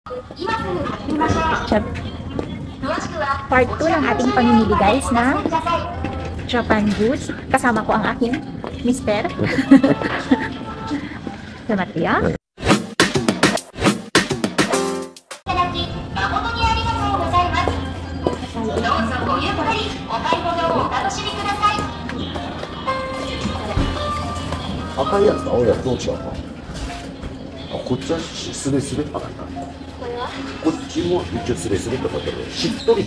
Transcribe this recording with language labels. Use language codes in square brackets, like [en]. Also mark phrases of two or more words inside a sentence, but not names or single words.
[tl] Part 2 ng ating pamimili guys na [en] Japan goods. [tl] Kasama ko ang aking mister. Salamat ya. [ja] 赤いやつと青いやつどう違うか。あ、こっちはスレスレかな。こっちも一応スレスレとかだけど、しっとりと。